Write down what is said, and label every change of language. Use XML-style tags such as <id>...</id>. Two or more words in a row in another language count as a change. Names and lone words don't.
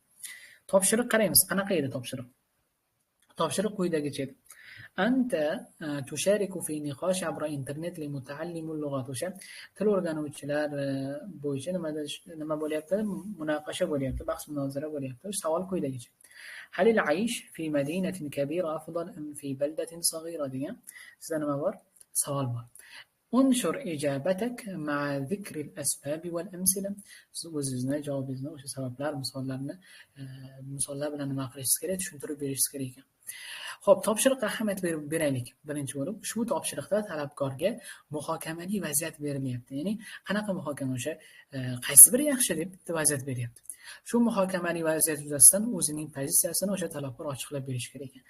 <uz>Topshiriq qaraymiz, qanaqa edi topshiriq? Topshiriq quyidagicha edi.</uz> <ar>أنت تشارك في نقاش عبر الإنترنت لمتعلمي اللغات.</ar> <uz>O'sha til o'rganuvchilar bo'yicha nima bo'lyapti? Munaqasha bo'lyapti, bahs-munozara bo'lyapti. Savol quyidagicha.</uz> <ar>هل العيش في مدينة كبيرة أفضل أم في بلدة صغيرة degan.</ar> <uz>Sizda nima bor? Savol bor.</uz> <ar>انشر إجابتك مع ذكر الأسباب والأمثلة.</ar> <uz>Siz o'zingizni javobingizni o'sha sabablar, misollar bilan nima qilishingiz kerak, tushuntirib berishingiz kerak ekan. Xo'p, topshiriqqa ahamiyat beraylik. Birinchi bo'lib, ushbu topshiriqda talabgorga muhokamali vaziyat berilyapti. Ya'ni qanaqa muhokama? O'sha qaysi biri yaxshi deb bitta vaziyat beryapti. Shu muhokamali vaziyat yuzasidan o'zining pozitsiyasini o'sha talabgor ochiqlab berish kerak ekan.</uz>